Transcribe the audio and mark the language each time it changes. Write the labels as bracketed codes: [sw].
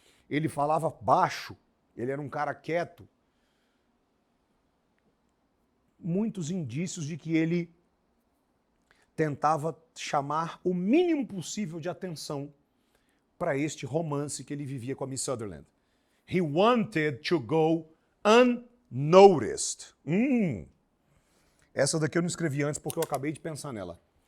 [pt] Ele falava baixo, ele era um cara quieto. Muitos indícios de que ele tentava chamar o mínimo possível de atenção para este romance que ele vivia com a Miss Sutherland. [en] He wanted to go unnoticed. [pt] Essa daqui eu não escrevi antes porque eu acabei de pensar nela.